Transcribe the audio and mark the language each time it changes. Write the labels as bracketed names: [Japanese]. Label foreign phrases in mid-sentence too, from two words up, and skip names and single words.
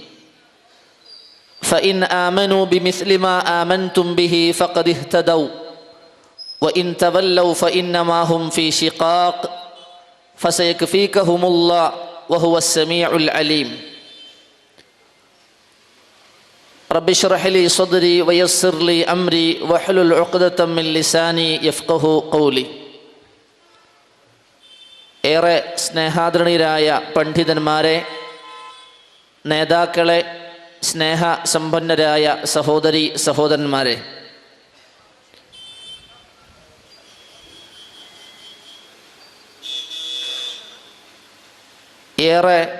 [Arabic] فإن آمنوا بمثل ما آمنتم به فقد اهتدوا وإن تولوا فإنما هم في شقاق فسيكفيكهم الله وهو السميع العليم. رب اشرح لي صدري ويسر لي أمري واحلل عقدة من لساني يفقه قولي. [Malayalam] ഏറെ സ്നേഹാദരണീയരായ പണ്ഡിതന്മാരെ, നേതാക്കളെ, സ്നേഹസമ്പന്നരായ സഹോദരി സഹോദരന്മാരെ, ഏറെ